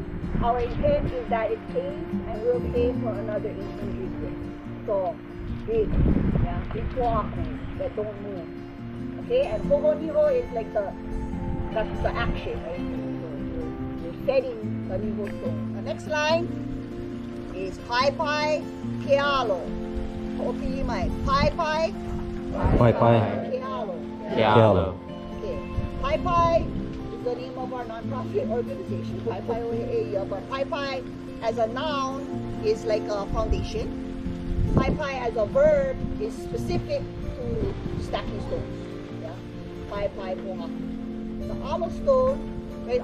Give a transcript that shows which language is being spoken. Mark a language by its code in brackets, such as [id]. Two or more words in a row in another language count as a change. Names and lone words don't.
[en] Our intent is that it stays and will stay for another 800 years. So big, yeah, big pohaku that don't move. Okay, and ho'oniho is like that's the action, right? So you're setting the niho stone. The next line is [haw] Paepae kealo. Ho'opilimai. Paepae. Paepae. Kealo. Kealo. [en] Okay. Paepae is the name of our non-profit organization, Paepae He'eia, but Paepae as a noun is like a foundation. Paepae as a verb is specific to stacking stones. Yeah? [haw] Paepae pohaku. [en] The alo stone, right?